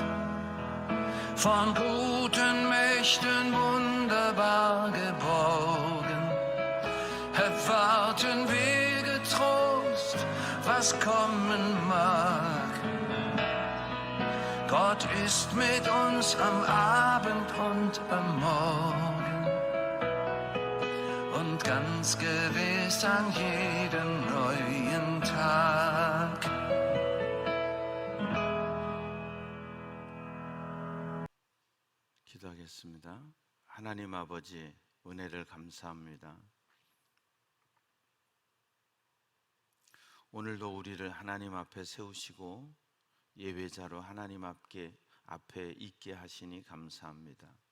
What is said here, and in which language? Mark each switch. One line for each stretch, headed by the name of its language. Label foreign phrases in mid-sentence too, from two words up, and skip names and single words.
German: Von guten Mächten wunderbar geborgen, erwarten wir getrost, was kommen mag. Gott ist mit uns am Abend und am Morgen und ganz gewiss an jedem neuen Tag.
Korean: 기도하겠습니다. 하나님 아버지, 은혜를 감사합니다. 오늘도 우리를 하나님 앞에 세우시고 예배자로 하나님 앞에 있게 하시니 감사합니다.